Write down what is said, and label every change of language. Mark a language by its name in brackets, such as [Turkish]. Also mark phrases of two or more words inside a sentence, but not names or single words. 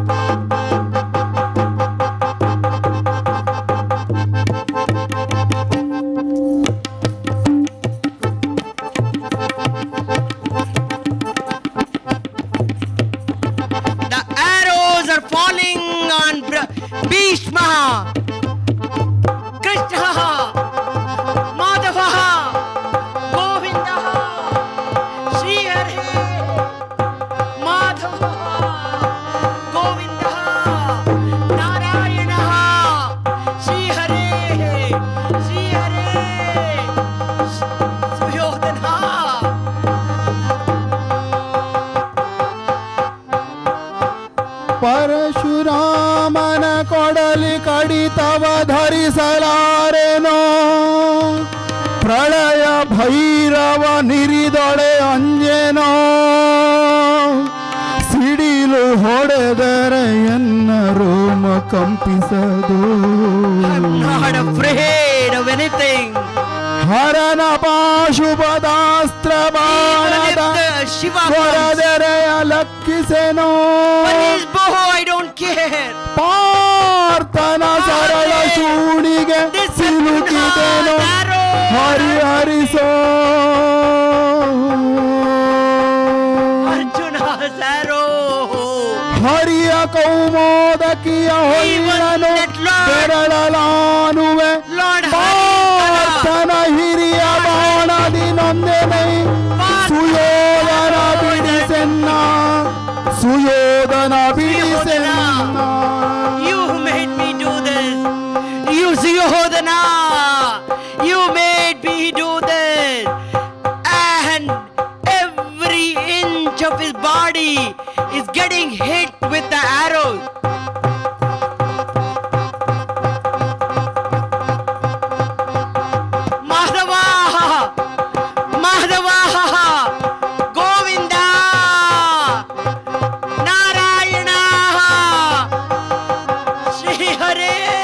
[English] The arrows are falling on Bhishma, Krishna, Madhava, Govinda, Sri Hare, Madhava, Govinda, Narayana, Sri Hare, Sri Hare, Suryodhana. [Kannada] ಪರಶುರಾಮನ ಕೊಡಲಿ ಕಡಿತವ ಧರಿಸಲಾರೆನೋ, ಪ್ರಳಯ ಭೈರವ ನಿರಿದೊಳೆ ಅಂಜೆನೋ, ಸಿಡಿಲು ಹೊಡೆದರೆ ಎನ್ನ ರೋಮ ಕಂಪಿಸದು. [English] I'm not afraid of anything. [Kannada] ಹರನ ಪಾಶುಪದಾಸ್ತ್ರ [English] Even if [Kannada] ಬಾಣದ [English] the Shiva comes, [Kannada] ಹೊರದೆರೆಯ ಲಕ್ಕಿಸೆನೋ, [English] but his bow, I don't care. [Kannada] ಪಾರ್ಥನ ಸರಳ ಶೂಣಿಗೆ [English] This [Kannada] ಸಿಲುಕಿದೆನೋ, [English] arrow. [Kannada] ಹರಿಹರಿಸೋ. [English] Arjuna's arrow. [Kannada] ಹರಿಯ ಕೌಮೋದಕಿಯ ಹೊಯ್ಯನು [English] that Lord- [Kannada] ಬೆರಳಲಾನುವೆ, [English] Lord [Kannada] ಪಾರ್ಥನ ಹಿರಿಯ ಬಾಣದಿ ನೊಂದೆನೈ, ಸುಯೋಧನ ಬಿಡಿಸೆನ್ನ, ಸುಯೋಧನ ಬಿಡಿಸೆನ್ನ. [English] You made me do this. You Suryodhana, you made me do this. And every inch of his body is getting hit with the arrows. Madhava, Madhava, Govinda, Narayana, Sri Hare.